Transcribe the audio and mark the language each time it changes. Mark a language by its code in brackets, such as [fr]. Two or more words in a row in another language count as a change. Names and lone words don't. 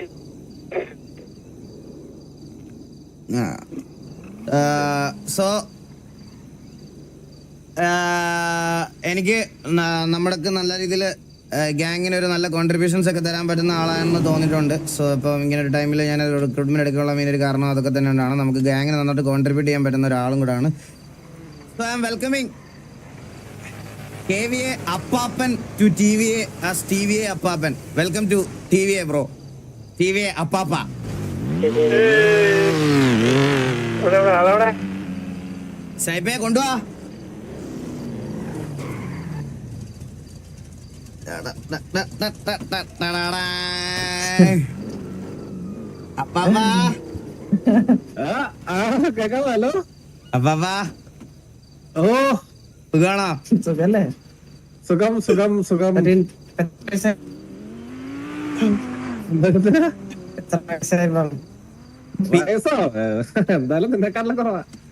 [ml] സോ എനിക്ക് നമ്മുടെ നല്ല രീതിയിൽ ഗ്യാങ്ങിന് ഒരു നല്ല കോൺട്രിബ്യൂഷൻസ് ഒക്കെ തരാൻ പറ്റുന്ന ആളാണെന്ന് തോന്നിയിട്ടുണ്ട്. സോ ഇപ്പം ഇങ്ങനെ ഒരു ടൈമിൽ ഞാൻ റിക്രൂട്ട്മെന്റ് എടുക്കാനുള്ള മെയിൻ ഒരു കാരണം അതൊക്കെ തന്നെയാണ്. നമുക്ക് ഗ്യാങ്ങിന് നന്നായിട്ട് കോൺട്രിബ്യൂട്ട് ചെയ്യാൻ പറ്റുന്ന ഒരാളും കൂടാണ്. [en] So I am welcoming KVA Appapan to TVA as TVA Appapan. Welcome to TVA bro. TVA Appapa. [ml] Saipe konduva. Appapa. കേക്കാമല്ലോ. Appapa. ഓ സുഖാണോ? സുഖല്ലേ? സുഖം സുഖം സുഖം. വയസ്സോ എന്തായാലും നിന്നെക്കാട്ടിലും കുറവാ.